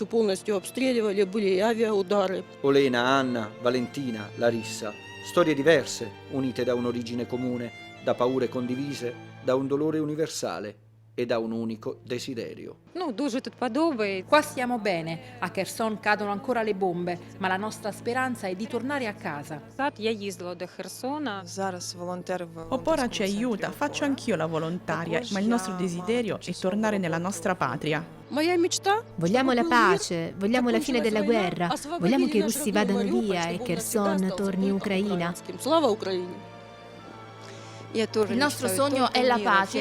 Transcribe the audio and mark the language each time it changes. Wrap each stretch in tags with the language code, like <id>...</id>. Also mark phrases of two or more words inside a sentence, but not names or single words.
<it>Olena, Anna, Valentina, Larissa. Storie diverse, unite da un'origine comune, da paure condivise, da un dolore universale e da un unico desiderio. Qua stiamo bene, a Kherson cadono ancora le bombe, ma la nostra speranza è di tornare a casa.</it> <uk>Зараз волонтери в</uk> <it>Opora ci aiuta, faccio anch'io la volontaria, ma il nostro desiderio è tornare nella nostra patria. Vogliamo la pace, vogliamo la fine della guerra, vogliamo che i russi vadano via e Kherson torni Ucraina. Il nostro sogno è la pace.</it>